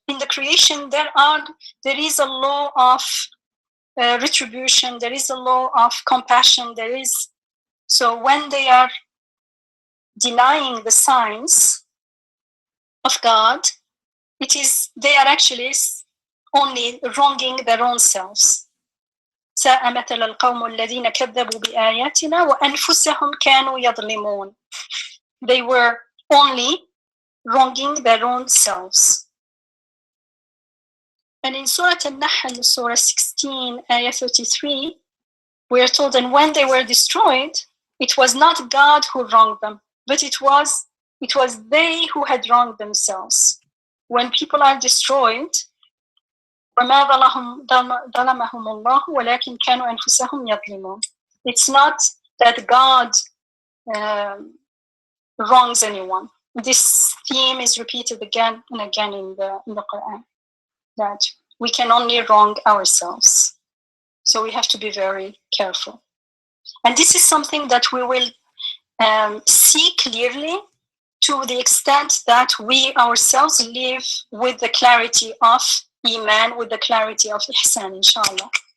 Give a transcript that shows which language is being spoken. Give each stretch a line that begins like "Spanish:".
English: In the creation, there is a law of retribution. There is a law of compassion. So when they are denying the signs of God, they are actually only wronging their own selves.
Arabic: ساء مثل القوم الذين كذبوا بآياتنا وأنفسهم كانوا يظلمون.
English: They were only wronging their own selves. And in Surah Al-Nahl, Surah 16, Ayah 33, we are told, and when they were destroyed, it was not God who wronged them, but it was they who had wronged themselves. When people are destroyed,
Arabic: وَمَا ظَلَمَهُمُ اللَّهُ وَلَكِنْ كَانُوا أَنفُسَهُمْ يَظْلِمُونَ.
English: It's not that God wrongs anyone. This theme is repeated again and again in the Quran, that we can only wrong ourselves. So we have to be very careful. And this is something that we will see clearly to the extent that we ourselves live with the clarity of Iman, with the clarity of Ihsan, inshallah.